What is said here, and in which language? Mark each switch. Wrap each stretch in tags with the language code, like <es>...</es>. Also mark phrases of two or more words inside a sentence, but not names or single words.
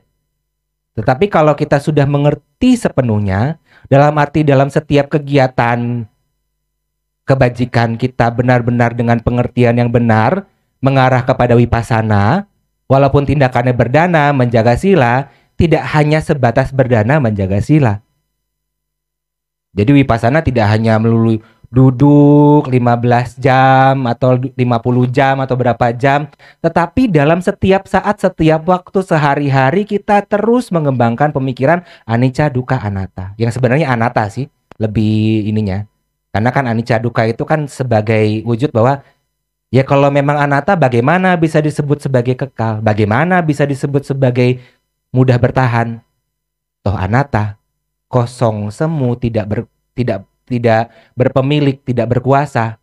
<id>Tetapi kalau kita sudah mengerti sepenuhnya, dalam arti dalam setiap kegiatan kebajikan kita benar-benar dengan pengertian yang benar, mengarah kepada wipasana, walaupun tindakannya berdana, menjaga sila, tidak hanya sebatas berdana menjaga sila. Jadi wipasana tidak hanya melulu duduk 15 jam atau 50 jam atau berapa jam, tetapi dalam setiap saat, setiap waktu sehari-hari kita terus mengembangkan pemikiran</id> <pi>anicca, dukkha, anatta.</pi> <id>Yang sebenarnya anatta sih lebih ininya. Karena kan</id> <pi>anicca dukkha</pi> <id>itu kan sebagai wujud bahwa ya kalau memang anatta bagaimana bisa disebut sebagai kekal? Bagaimana bisa disebut sebagai mudah bertahan? Toh anatta, kosong, semu, tidak berpemilik, tidak berkuasa.</id>